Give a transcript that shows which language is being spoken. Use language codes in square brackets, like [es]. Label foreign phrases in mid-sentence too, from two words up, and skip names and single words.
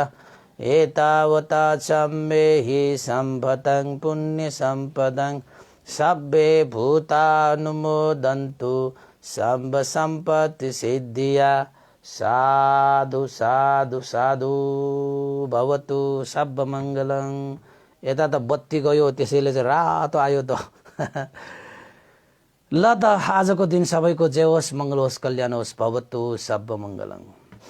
[pi] एतावता सम्मेहि सम्पदं पुण्यसम्पदं सब्बे भूतानुमोदन्तु सम्ब सम्पत्ति सिद्धिया। साधु साधु साधु भवतु सब मङ्गलम्। [ne] यता त बत्ती गयो त्यसैले चाहिँ रातो आयो त ल त आजको दिन सबैको जय होस्, मङ्गल होस्, कल्याण होस्। [pi] भवतु सब मङ्गलम्।